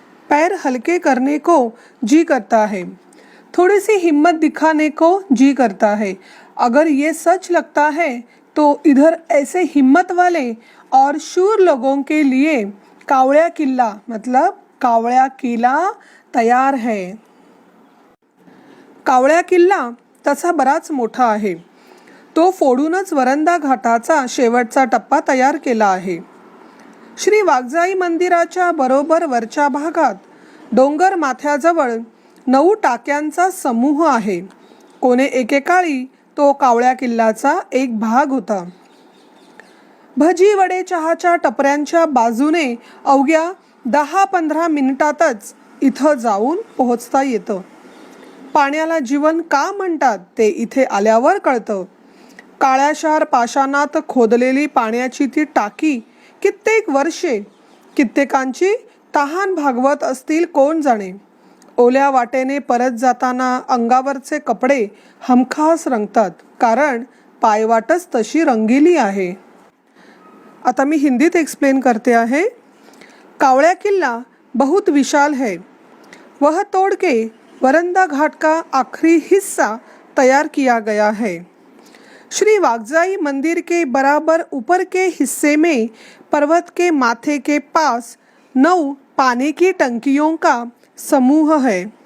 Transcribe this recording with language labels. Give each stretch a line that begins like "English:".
Hindi: पैर हल्के करने को जी करता है, थोड़ी सी हिम्मत दिखाने को जी करता है। अगर ये सच लगता है तो इधर ऐसे हिम्मत वाले और शूर लोगों के लिए कावळ्या किल्ला मतलब कावळ्या किला तयार है।
Marathi: कावळ्या किल्ला तसा बराच मोठा आहे। तो फोडूनच वरंदा घाटाचा शेवटचा टप्पा तयार केला आहे। श्री वाघजाई मंदिराच्या बरोबर वरच्या भागात डोंगर माथ्याजवळ 9 टाक्यांचा समूह आहे। कोणे एकेकाळी तो कावळ्या किल्ल्याचा एक भाग होता। भजी वडे चहाच्या टपऱ्यांच्या बाजूने अवघ्या 10-15 मिनिटातच इथं जाऊन पोहोचता येतं। पाण्याला जीवन का म्हणतात ते इथे आल्यावर कळतं। काळ्याशार पाषाणात खोदलेली पाण्याची ती टाकी कित्येक वर्षे कित्येकांची तहान भागवत असतील कोण जाणे। ओल्या वाटेने परत जाताना अंगावरचे कपडे हमखास रंगतात, कारण पायवाटच तशी रंगीली आहे। आता मी हिंदीत एक्सप्लेन करते आहे।
Hindi: कावळ्या किल्ला बहुत विशाल है, वह तोड़ के वरंदा घाट का आखिरी हिस्सा तैयार किया गया है। श्री वाघजाई मंदिर के बराबर ऊपर के हिस्से में पर्वत के माथे के पास 9 पानी की टंकियों का समूह है।